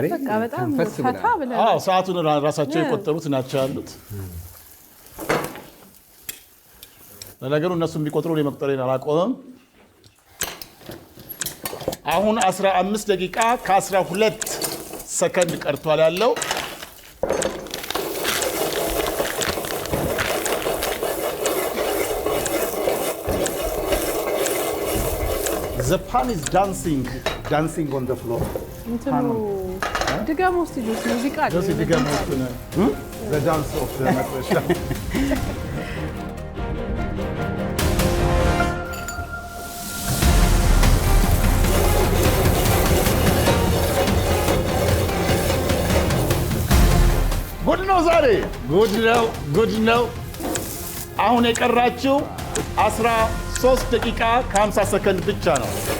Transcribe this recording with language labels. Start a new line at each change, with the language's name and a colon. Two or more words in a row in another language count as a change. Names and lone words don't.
Amharic: በቃ በጣም ፈታ ብለህ ሰዓቱን ራሳቸው የቆጠሩት ናቸው ያሉት። ለነገሩ እነሱም ቢቆጥሩ የመቁጠሬን አላቆምም። አሁን 15 ደቂቃ ከ12 ሰከንድ ቀርቷል ያለው።
English: The pan is dancing on the floor.
Amharic: እንትኑ ድገም ውስጥ ጆሲ ሙዚቃ አለ። ጆሲ ድገም ውስጥ ነው
English: the dance of the
Amharic: መጥበሻ። ጉድ ነው ዛሬ፣ ጉድ ነው። አሁን የቀራችው 13 ደቂቃ ከ50 ሰከንድ ብቻ ነው።